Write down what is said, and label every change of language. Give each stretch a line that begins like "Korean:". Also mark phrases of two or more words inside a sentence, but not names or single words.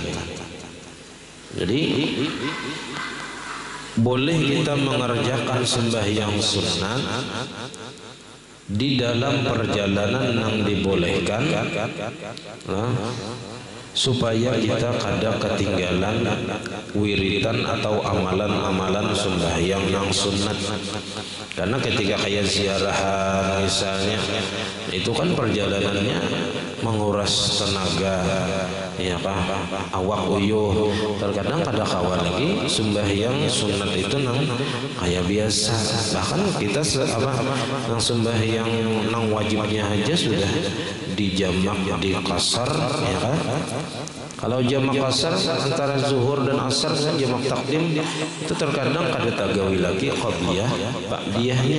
Indonesian: Jadi boleh kita mengerjakan sembahyang sunat di dalam perjalanan yang dibolehkan, supaya kita kada ketinggalan wiritan atau amalan-amalan sembahyang yang sunat. Karena ketika kayak ziarahan misalnya, itu kan perjalanannya menguras tenaga, ya kan,
Banjar: awak uyuh. Terkadang kada kawal lagi sembahyang sunat itu nang kayak biasa.
Indonesian: Bahkan kita nang sembahyang nang wajibnya aja sudah dijamak di qasar, ya kan. Kalau jamak qasar antara zuhur dan asar kan jamak takdim, itu terkadang
Banjar: kada tagawi lagi
Indonesian: qabliyah, ba'diyahnya.